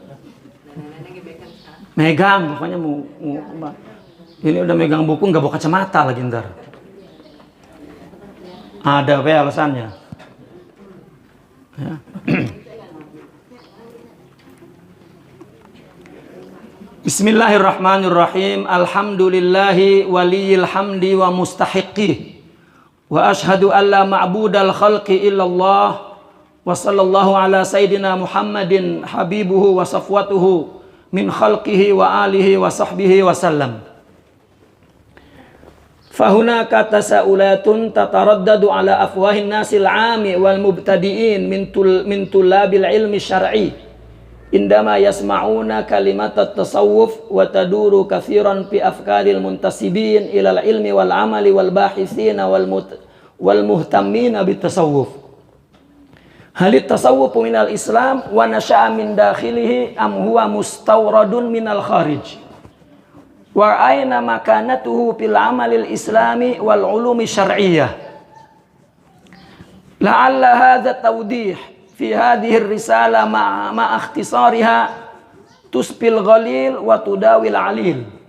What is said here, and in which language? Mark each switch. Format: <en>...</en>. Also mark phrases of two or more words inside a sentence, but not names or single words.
<id>Megang, pokoknya mau ini udah megang buku nggak bawa kacamata lagi ntar. Ada apa alasannya? Ya.</id> <ar>بسم الله الرحمن الرحيم. الحمد لله ولي الحمد ومستحقه. وأشهد أن لا معبود الخلق إلا الله. وصلى الله على سيدنا محمد حبيبه وصفوته من خلقه وآله وصحبه وسلم. فهناك تساؤلات تتردد على أفواه الناس العامة والمبتدئين من طلاب العلم الشرعي عندما يسمعون كلمة التصوف وتدور كثيرا في أفكار المنتسبين إلى العلم والعمل والباحثين والمهتمين بالتصوف. هل التصوف من الإسلام ونشأ من داخله أم هو مستورد من الخارج. وأين مكانته في العمل الإسلامي والعلوم الشرعية. لعل هذا توضيح في هذه الرسالة مع اختصارها تشفي الغليل وتداوي العليل.</ar>